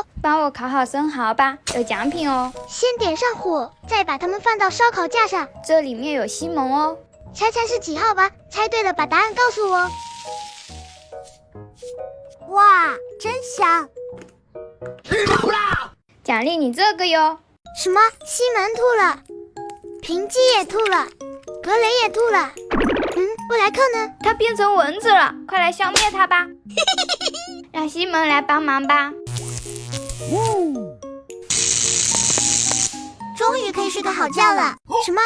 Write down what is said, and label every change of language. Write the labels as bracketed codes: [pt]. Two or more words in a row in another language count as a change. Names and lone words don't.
[zh] 幫我烤好生蠔吧，有獎品哦。先點上火，再把它們放到燒烤架上。這裡面有西蒙哦。猜猜是幾號吧？猜對了把答案告訴我。哇，真香！獎勵你這個喲。什麼？西門吐了，平基也吐了，格雷也吐了。布萊克呢？它變成蚊子了，快來消滅它吧！讓西門來幫忙吧。終於可以睡個好覺了。什麼？